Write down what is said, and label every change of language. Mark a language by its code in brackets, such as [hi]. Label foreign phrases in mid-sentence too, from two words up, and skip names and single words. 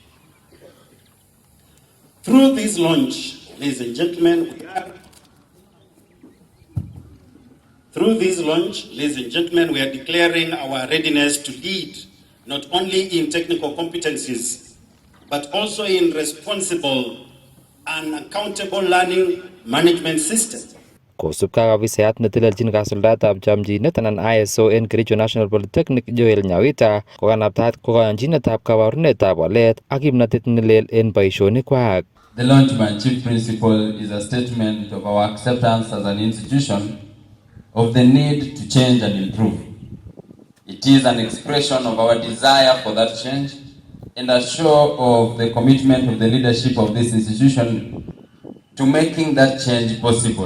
[en] Through this launch, ladies and gentlemen, we are declaring our readiness to lead not only in technical competencies, but also in responsible and accountable learning management system. [kln] Kosubkei ak ofisayat netelelchin kasuldaetab chomchinet anan ISO en Kericho National Polytechnic Joel Nyawita kokanabtaat kokoyonchinetab kaborunetab walet ak kimnatet nelel en boisionikwak. [en] The launch by Chief Principal is a statement of our acceptance as an institution of the need to change and improve. It is an expression of our desire for that change and a show of the commitment of the leadership of this institution to making that change possible.